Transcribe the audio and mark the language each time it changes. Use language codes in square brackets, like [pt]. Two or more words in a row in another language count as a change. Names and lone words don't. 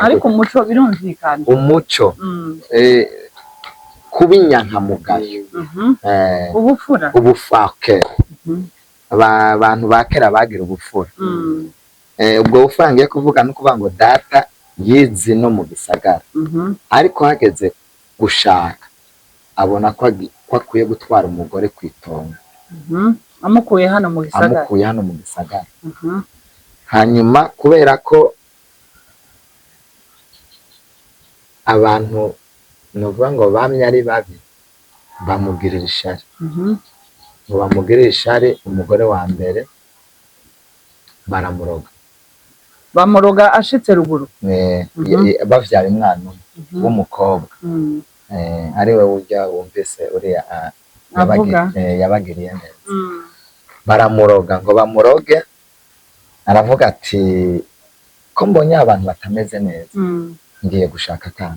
[rn] ariko umuco birumvikana. Umuco kuba inyankamugayo, ubupfura. Abantu ba kera bagira ubupfura. Ubwo bupfura ngiye kuvuga no kuvuga ngo data yize no mu gisagara, ariko hageze gushaka abona ko akwiye gutwara umugore ku itongo, amukuye hano mu gisagara. Hanyuma kubera ko abantu novuga ngo bamye ari babi, bamugirira ishari. Ngo bamugirira ishari, umugore wa mbere bamuroga ashitse ruguru, bavyara umwana w'umukobwa, ariwe ujya wumvise uriya yabagiriye neza. Baramuroga, ngo bamuroge, aravuga ati ko mbonye abantu batameze neza, ngiye gushaka kandi.